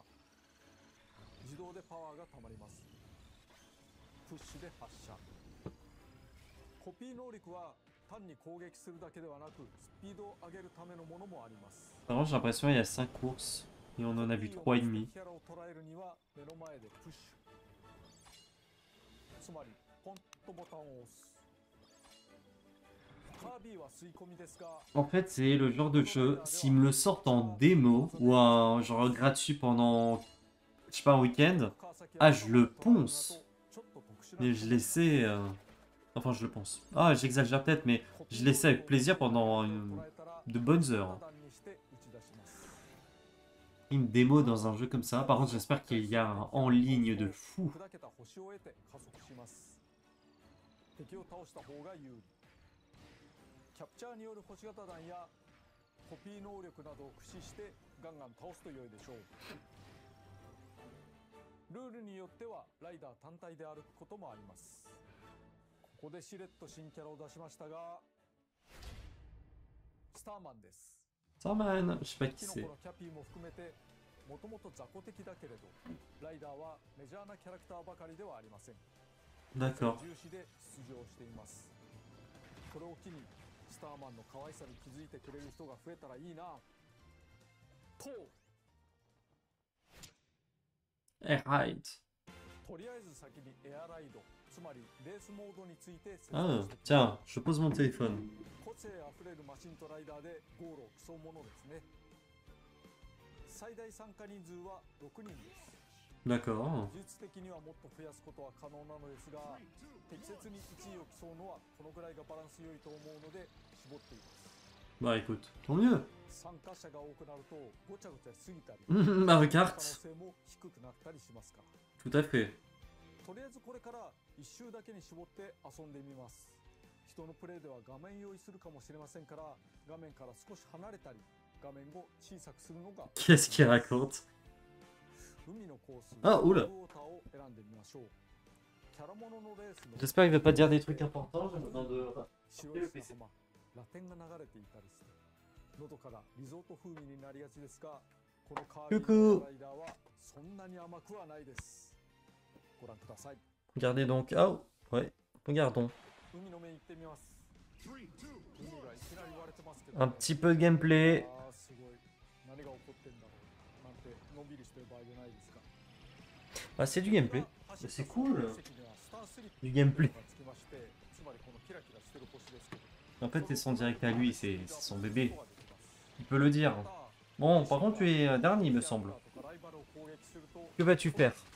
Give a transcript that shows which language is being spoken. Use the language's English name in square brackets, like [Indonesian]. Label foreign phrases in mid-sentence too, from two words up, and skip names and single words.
[Japanese] 自動でパワーがたまります。プッシュで発射。コピー能力は単に攻撃するだけではなくスピードを上げるためのものもあります。 [French] Par contre, j'ai l'impression qu'il y a 5 courses et on en a vu 3,5. [Japanese] キャラを捉えるには目の前でプッシュ。つまりポンとボタンを押す。 [French] En fait, c'est le genre de jeu, s'ils me le sortent en démo ou un genre gratuit pendant, je sais pas, un week-end, ah, je le ponce. Mais je l'essaie, enfin, je le pense. Ah, j'exagère peut-être, mais je l'essaie avec plaisir pendant de bonnes heures. Une démo dans un jeu comme ça. Par contre, j'espère qu'il y a un en ligne de fou. [Japanese] キャプチャーによる星型弾やコピー能力などを駆使してガンガン倒すと良いでしょう。ルールによってはライダー単体で歩くこともあります。ここでしれっと新キャラを出しましたが、スターマンです。 [French] Starman, je sais pas qui c'est. [Japanese] キャピーも含めてもともと雑魚的だけれど、ライダーはメジャーなキャラクターばかりではありません。 [French] D'accord. [Japanese] 重視で出場しています。これを機にスターマンの可愛さに気づいてくれる人が増えたらいいなと。 [French] Right. [Japanese] とりあえず先にエアライド、つまりレースモードについて説 [French] Ah, [Japanese] 明して。 [French] tiens, je pose mon téléphone. [Japanese] 個性あふれるマシンとライダーでゴールを競うものですね。最大参加人数は6人です。 [French] D'accord. [Japanese] 技術的にはもっと増やすことは可能なのですが、適切に1位を競うのはこのぐらいがバランス良いと思うので絞っています。 [French] Bah écoute, tant mieux. [Japanese] 参加者が多くなるとごちゃごちゃしすぎたり、 [French] Mario [Japanese] 可能 [French] Kart, [Japanese] 性も低くなったりしますから。 [French] tout à fait. [Japanese] とりあえずこれから一周だけに絞って遊んでみます。人のプレイでは画面用意するかもしれませんから、画面から少し離れたり、画面を小さくするのが。 [French] Qu'est-ce qu'il raconte? [Japanese] 海のコース、 [French] Ah, oula. [Japanese] ウォーターを選んでみましょう。キャラモノのレースの [French] J'espère qu'il va pas dire des trucs importants. J'ai besoin de... [Japanese] 白い砂浜、ラテンが流れていたりして、喉からリゾート風味になりがちですが、このカービィのライダーはそんなに甘くはないです。ご覧ください。 [French] Regardez donc. Ah, ouais, regardons. [Japanese] 海の目に行ってみます。海がいきなり言われてますけど、 [French] Un petit peu de gameplay. [Japanese] あーすごい。何が起こってんだろうなんてのんびりしてる場合じゃないですか。 [French] Ah, c'est du gameplay. C'est cool. Du gameplay. En fait, c'est son direct à lui, c'est son bébé. Il peut le dire. Bon, par contre, tu es dernier, il me semble. Que vas-tu faire?